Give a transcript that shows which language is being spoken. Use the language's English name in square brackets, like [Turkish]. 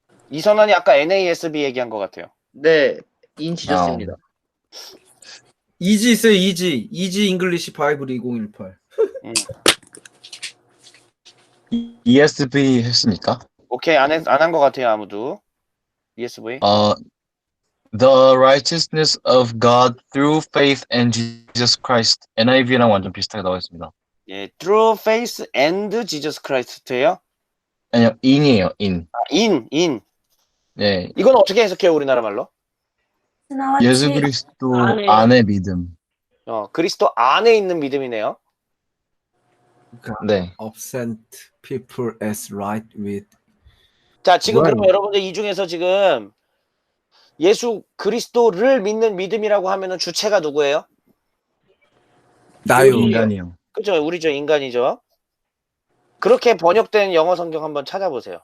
[Korean] 이선환이 아까 NASB 얘기한 것 같아요. 네, [English] in Jesus [Korean] 입니다. 이지 있어요. 이지 잉글리시 바이블 2018. ESV 했습니까? 오케이, 안 한 것 같아요, 아무도. ESV. [English] The righteousness of God through faith in Jesus Christ. [Korean] NIV랑 완전 비슷하게 나와 있습니다. 예, [English] through faith and Jesus Christ [Korean] 예요? 아니요, in이에요, in. in. 네. 이건 어떻게 해석해요, 우리나라 말로? 예수 그리스도 안에 믿음. 그리스도 안에 있는 믿음이네요. 네. Absent people as right with. 자, 지금 뭐야, 그러면 여러분들 이 중에서 지금 예수 그리스도를 믿는 믿음이라고 하면은 주체가 누구예요? 나요. 인간이요. 그죠? 우리죠, 인간이죠. 그렇게 번역된 영어 성경 한번 찾아보세요.